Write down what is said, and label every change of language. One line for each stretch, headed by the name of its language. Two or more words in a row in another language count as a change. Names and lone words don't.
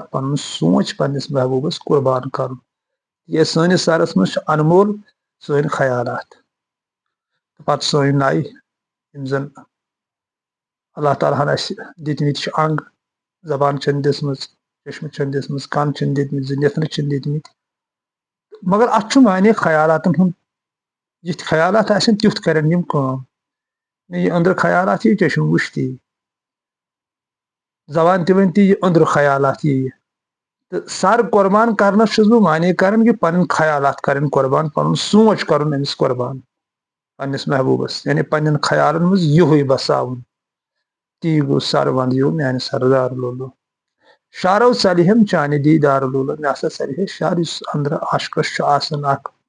Kashmiri: پن سوچ پنس محبوبس قربان کرن یہ سنس سرس مز انمول سن خیالات پتہ سن نائی یم زن اللہ تعالیٰ ہن اس دتمت انگ زبان چن دژمٕژ چشمہ چن دژمٕژ کن چن دتمت نتنہ چن دتمت مگر ات معنی خیالاتن ہند یتھ خیالات آسن تیُتھ کرن یم کٲم یہ أندرٕ خیالات یہ چشم وچھتی زبان تہ ونتی یہ أندرٕ خیالات یہ تو سر قربان کرنس چھس بہ معنی کران کہ پن خیالات کرن قربان پن سوچ کرن امس قربان پنس محبوبس یعنی پنن خیالن مز یہ بساون تی گو سر وندیو میانہ سردار لولو شارو سلہم چانہ دیدار لولو مے ہسا سلہے شر اس اندر عاشقس آسان اکھ